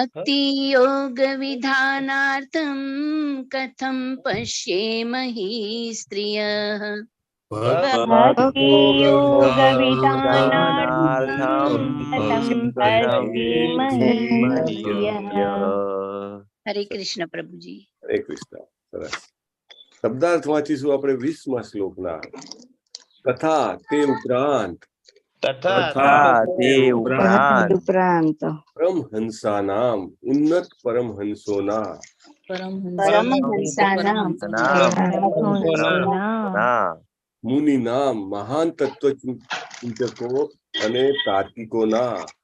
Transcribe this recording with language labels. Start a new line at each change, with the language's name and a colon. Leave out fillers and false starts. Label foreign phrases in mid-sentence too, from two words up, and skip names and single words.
Sanskrit: भक्तियोगविधानार्थं कथं पश्येमहि स्त्रियः भक्तियोगविधानार्थं कथं पश्येमहि स्त्रियः। हरे कृष्ण प्रभुजी।
Gujarati: હરે કૃષ્ણ. સરસ. શબ્દાર્થ વાંચીશું આપણે 20મા શ્લોકના. તથા તે ઉપરાંત ઉપરાંત પરમહંસાનામ ઉન્નત પરમહંસોના મુનિનામ મહાન તત્વચિંતકો અને તાર્કિકોના